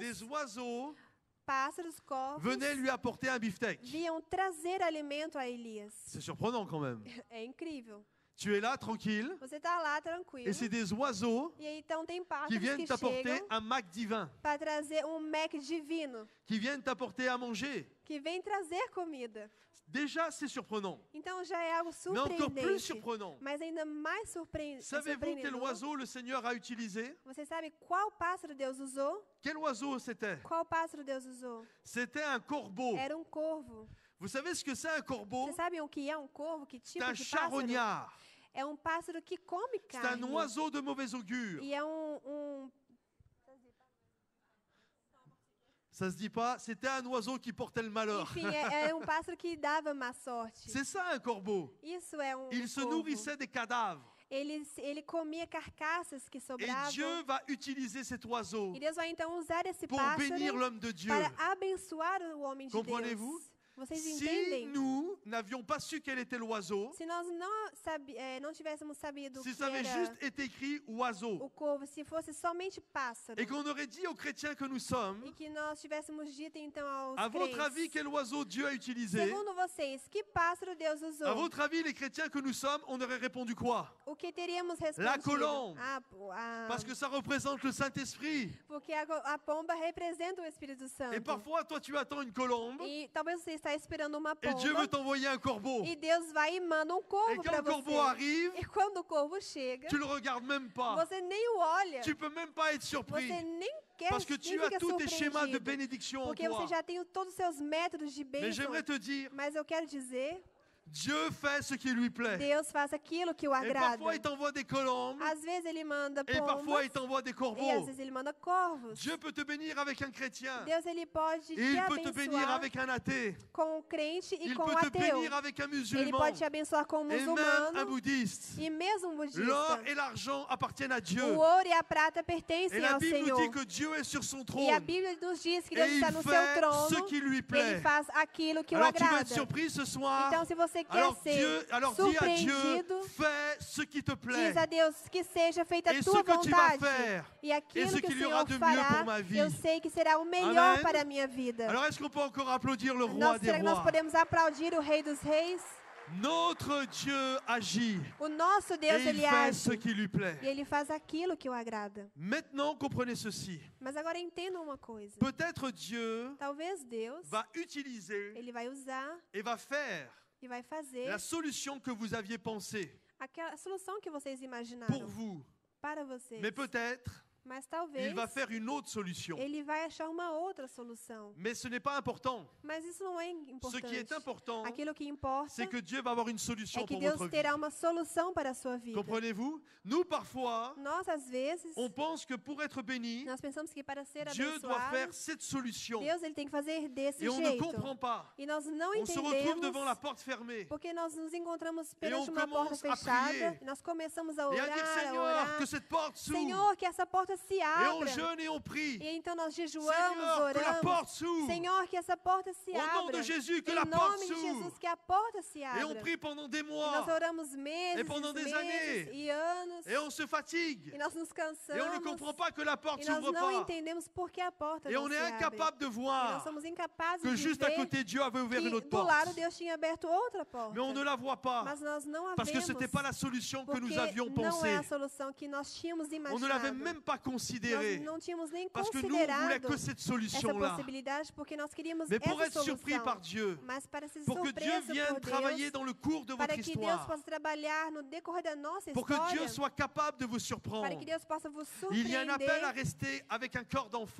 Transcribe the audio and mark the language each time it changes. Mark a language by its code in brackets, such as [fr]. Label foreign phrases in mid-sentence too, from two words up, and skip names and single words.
[fr] des oiseaux [pt] pássaros, corvos, [fr] venaient lui apporter un beefsteak. [pt] vinham trazer alimento a Elias. [fr] C'est surprenant quand même. [pt] É incrível. [fr] Tu es là, tranquille, [pt] Você está lá tranquilo. [fr] et c'est des oiseaux [pt] E aí então tem [fr] qui [pt] pássaros [fr] viennent [pt] que [fr] t'apporter [pt] chegam [fr] un mac divin, [pt] para trazer Mac divino, [fr] qui viennent t'apporter à manger. [pt] que vem trazer comida. [fr] Déjà, c'est surprenant. [pt] Então já é algo [fr] Mais encore plus [pt] surpreendente. [fr] surprenant. [pt] Mas ainda mais [fr] Savez-vous quel [pt] surpreendente. [fr] oiseau le Seigneur a utilisé? [pt] Você sabe qual pássaro Deus usou? [fr] Quel oiseau c'était? [pt] Qual pássaro Deus usou? [fr] C'était un corbeau. [pt] Era um corvo. [fr] Vous savez ce que c'est un corbeau? [pt] Você sabe o que é um corvo? Que [fr] C'est [pt] tipo [fr] un [pt] de pássaro? [fr] charognard. [pt] É um pássaro que come [fr] C'est un [pt] carne. [fr] oiseau de mauvais augure. [pt] E é um [fr] Ça se dit pas, c'était un oiseau qui portait le malheur. [pt] enfim, é um pássaro que dava má sorte. [fr] C'est ça un corbeau. [pt] Isso é um [fr] Il se [pt] corvo. [fr] nourrissait des cadavres. [pt] Ele comia carcaças que [fr] Et [pt] sobravam. [fr] Dieu va utiliser cet oiseau [pt] E Deus vai então usar esse [fr] pour bénir [pt] pássaro [fr] l'homme de Dieu. [pt] para abençoar o homem de [fr] Comprenez-vous? [pt] Deus. Vocês [fr] Si [pt] entendem? [fr] nous n'avions pas su quel était l'oiseau, [pt] Se nós não tivéssemos sabido [fr] si [pt] que [fr] ça avait [pt] era [fr] juste été écrit oiseau, [pt] o corvo, se fosse somente pássaro, [fr] et qu'on aurait dit aux chrétiens que nous sommes, [pt] e que nós tivéssemos dito então aos [fr] à votre [pt] crentes, [fr] avis, quel oiseau Dieu a utilisé? [pt] segundo vocês, que pássaro Deus usou? [fr] À votre avis, les chrétiens que nous sommes, on aurait répondu quoi? [pt] O que teríamos respondido? [fr] La colombe. [pt] A [fr] Parce que ça représente le Saint-Esprit. [pt] Porque a pomba representa o Espírito Santo. [fr] Et parfois, toi, tu attends une colombe, [pt] E talvez você está esperando uma [fr] et Dieu [pt] pomba. [fr] veut t'envoyer un corbeau. [pt] E Deus vai e manda um [fr] Et [pt] corvo [fr] quand [pt] para [fr] le corbeau [pt] você. [fr] arrive, [pt] E quando o corvo chega, [fr] tu le regardes même pas. [pt] você nem o olha. [fr] Tu peux même pas être surpris. [pt] Você nem quer, [fr] Parce que [pt] nem [fr] tu as [pt] fica [fr] tous tes schémas de [pt] surpreendido. [fr] bénédiction en [pt] Porque [fr] toi. [pt] você já tem todos os seus métodos de [fr] Mais [pt] bênção. [fr] j'aimerais te dire, [pt] Mas eu quero dizer, [fr] Dieu fait ce qui lui plaît. [pt] Deus faz aquilo que o [fr] Et [pt] agrada. [fr] parfois, il t'envoie des colombes, [pt] Às vezes ele manda [fr] et parfois, [pt] pombas [fr] il t'envoie des [pt] e às [fr] corbeaux. [pt] vezes ele manda corvos. [fr] Dieu peut te bénir avec un chrétien. [pt] Deus ele pode [fr] Et [pt] te [fr] il peut te bénir [pt] abençoar [fr] avec un athée. [pt] com o crente e [fr] Il [pt] com o [fr] peut te [pt] ateu. [fr] bénir avec un [pt] Ele [fr] musulman. [pt] pode te abençoar com o [fr] Et même un [pt] muçulmano [fr] bouddhiste. [pt] e mesmo um budista. [fr] L'or et l'argent appartiennent à Dieu. [pt] O ouro e a prata [fr] Et [pt] pertencem [fr] la [pt] ao [fr] Bible nous [pt] Senhor. [fr] dit que Dieu est sur son [pt] E a [fr] trône. [pt] Bíblia nos diz que [fr] Et [pt] Deus [fr] il [pt] está no seu [fr] fait ce [pt] trono. [fr] qui lui [pt] Ele [fr] plaît. [pt] faz aquilo que o [fr] Alors tu vas être [pt] agrada. [fr] surpris ce soir. [pt] Então, se você quer [fr] Alors, [pt] ser [fr] dis à Dieu, [pt] surpreendido, [fr] fais ce qui te plaît. [pt] diz a Deus que seja feita a [fr] Et [pt] tua [fr] ce que tu vas [pt] vontade. [fr] faire, [pt] E aquilo [fr] ce [pt] que o [fr] qu'il y aura [pt] Senhor [fr] de mieux [pt] fará, [fr] pour ma vie. [pt] eu sei que será o melhor [fr] Amen. [pt] para a minha vida. [fr] Alors est-ce qu'on peut encore applaudir le roi [pt] Nós, [fr] des [pt] será que nós [fr] rois? [pt] podemos aplaudir o Rei dos Reis? [fr] Notre Dieu agit [pt] O nosso Deus, [fr] et il [pt] ele [fr] fait ce [pt] age. [fr] qui lui plaît. [pt] E ele faz aquilo que o agrada. [fr] Maintenant, comprenez ceci. [pt] Mas agora entendam uma coisa. [fr] Peut-être Dieu [pt] Talvez Deus, [fr] va utiliser [pt] ele vai usar [fr] et va faire [pt] e vai fazer [fr] la solution que vous aviez pensée [pt] aquela solução que vocês [fr] pour [pt] imaginaram [fr] vous. [pt] para vocês. [fr] Mais peut-être [pt] Mas talvez [fr] il va faire une autre solution. [pt] ele vai achar uma outra solução. [fr] Mais ce n'est pas important. [pt] Mas isso não é [fr] Ce qui est [pt] importante. [fr] important, [pt] Aquilo que importa [fr] c'est que Dieu va avoir une solution [pt] é que [fr] pour [pt] Deus [fr] votre vie. [pt] terá uma solução para a sua vida. [fr] Comprenez-vous? Nous, parfois, [pt] Nós, às vezes, [fr] on pense que pour être béni, [pt] nós pensamos que para ser [fr] Dieu doit [pt] abençoado, [fr] faire cette solution. [pt] Deus ele tem que fazer desse [fr] Et on ne [pt] jeito. [fr] comprend pas. [pt] E nós não [fr] On se retrouve [pt] entendemos [fr] devant la porte fermée. [pt] porque nós nos encontramos [fr] on [pt] perante uma porta [fr] commence à [pt] fechada [fr] prier. [pt] e nós começamos a [fr] Et à [pt] orar, [fr] dire, [pt] a [fr] Seigneur, [pt] orar. [fr] que cette porte s'ouvre. [pt] Senhor, que essa porta se [fr] Et on [pt] abra. [fr] jeûne et on prie. [pt] E então nós jejuamos, [fr] Seigneur, que la [pt] oramos. [fr] porte s'ouvre. [pt] Senhor, que essa porta se [fr] Au nom [pt] abra. [fr] de Jésus, que [pt] Em [fr] la porte [pt] nome de [fr] s'ouvre. [pt] Jesus, que a porta se [fr] Et on [pt] abra. [fr] prie pendant des [pt] E nós [fr] mois. [pt] oramos meses, [fr] Et pendant des [pt] meses [fr] années. [pt] e anos. [fr] Et on se fatigue. [pt] E nós nos [fr] Et on ne [pt] cansamos. [fr] comprend pas que la porte [pt] E nós [fr] s'ouvre [pt] não [fr] pas. [pt] entendemos por que a porta [fr] Et [pt] não [fr] on [pt] se [fr] est [pt] abre. [fr] incapable de [pt] E nós [fr] voir [pt] somos incapazes [fr] que [pt] de [fr] juste à [pt] ver [fr] côté, Dieu avait ouvert une [pt] que [fr] autre [pt] do lado [fr] porte. [pt] Deus tinha aberto outra porta. [fr] Mais on ne la voit pas. [pt] Mas nós não a [fr] Parce que ce [pt] vemos [fr] n'était pas la solution que [pt] porque [fr] nous avions [pt] não é [fr] pensée. [pt] a solução que nós tínhamos [fr] On ne l'avait [pt] imaginado. [fr] même pas considéré. [pt] não tínhamos nem [fr] Parce que nous, on voulait [pt] considerado [fr] que cette [pt] essa [fr] solution-là. [pt] possibilidade, porque nós queríamos [fr] Mais pour [pt] essa [fr] être surpris [pt] solução. [fr] par Dieu, [pt] Mas para ser [fr] pour que Dieu [pt] surpresa [fr] vienne [pt] por [fr] travailler [pt] Deus, [fr] dans le cours de [pt] para [fr] votre [pt] que Deus [fr] histoire, [pt] possa trabalhar no decorrer da nossa [fr] pour que Dieu [pt] história, [fr] soit capable de vous [pt] para [fr] surprendre. [pt] que Deus possa vos [fr] Il y a un appel à [pt] surpreender, [fr] rester avec un corps d'enfant.